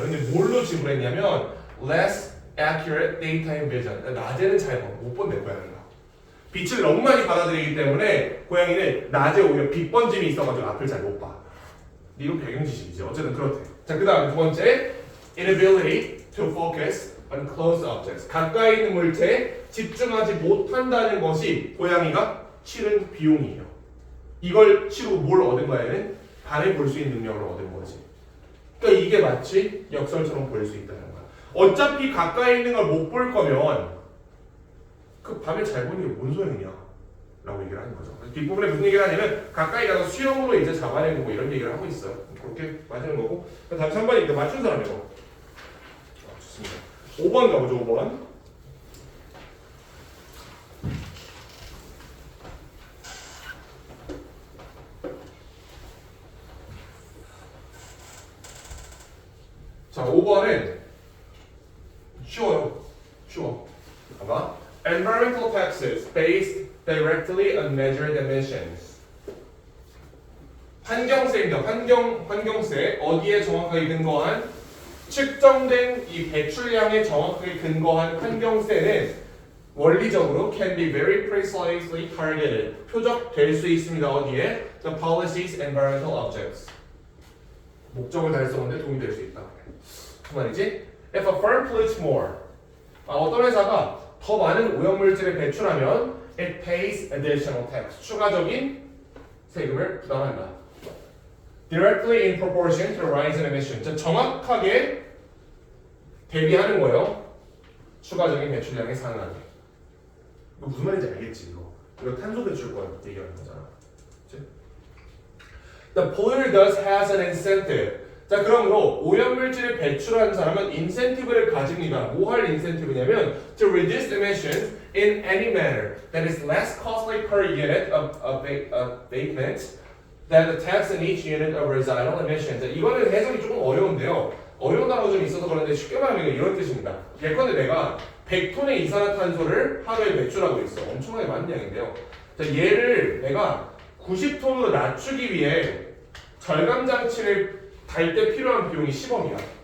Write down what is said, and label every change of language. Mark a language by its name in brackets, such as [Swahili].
[Korean] 근데 뭘로 지불했냐면 [English] less accurate daytime vision. [Korean] 낮에는 잘 못 본대 고양이가. 빛을 너무 많이 받아들이기 때문에 고양이는 낮에 오히려 빛 번짐이 있어가지고 앞을 잘 못 봐. 이건 배경 지식이지. 어쨌든 그렇대. 자, 그 다음 두 번째 [English] inability to focus on close objects. [Korean] 가까이 있는 물체에 집중하지 못한다는 것이 고양이가 치른 비용이에요. 이걸 치르고 뭘 얻은 거야는 밤에 볼 수 있는 능력을 얻은 거지. 그러니까 이게 마치 역설처럼 보일 수 있다는 거야. 어차피 가까이 있는 걸 못 볼 거면 그 밤에 잘 보는 게 뭔 소용이냐 라고 얘기를 하는 거죠. 뒷부분에 무슨 얘기를 하냐면 가까이 가서 수영으로 이제 잡아내는 거 이런 얘기를 하고 있어요. 그렇게 맞는 거고. 다음 3번이니까 맞춘 사람이고. 좋습니다. 5번 가보죠. 5번. 자, 5번은 쉬워요. 쉬워. 봐봐. [English] Environmental taxes based directly on measured emissions. [Korean] 환경세입니다. 환경세. 어디에 정확하게 근거한 측정된 이 배출량에 정확하게 근거한 환경세는 원리적으로 [English] can be very precisely targeted. [Korean] 표적될 수 있습니다. 어디에? [English] The policy's environmental objects. [Korean] 목적을 달성하는 데 도움이 될 수 있다. 그 말이지? [English] If a firm pollutes more. [Korean] 어떤 회사가 더 많은 오염물질을 배출하면 [English] it pays additional tax. [Korean] 추가적인 세금을 부담한다. [English] Directly in proportion to the rise in emission. [Korean] 정확하게 대비하는 거예요. 추가적인 배출량에 상응하게. 이거 무슨 말인지 알겠지 이거. 이거 탄소 배출권 얘기하는 거잖아. 그치? [English] The polluter thus has an incentive. [Korean] 자, 그러므로 오염물질을 배출하는 사람은 인센티브를 가집니다. 뭐 할 인센티브냐면 [English] to reduce emissions in any manner that is less costly per unit of abatement than the tax in each unit of residual emissions. [Korean] 자, 이거는 해석이 조금 어려운데요. 어려운 단어가 좀 있어서 그런데 쉽게 말하면 이런 뜻입니다. 예컨대 내가 100톤의 이산화탄소를 하루에 배출하고 있어. 엄청나게 많은 양인데요. 자, 얘를 내가 90톤으로 낮추기 위해 절감 장치를 달 때 필요한 비용이 10억이야.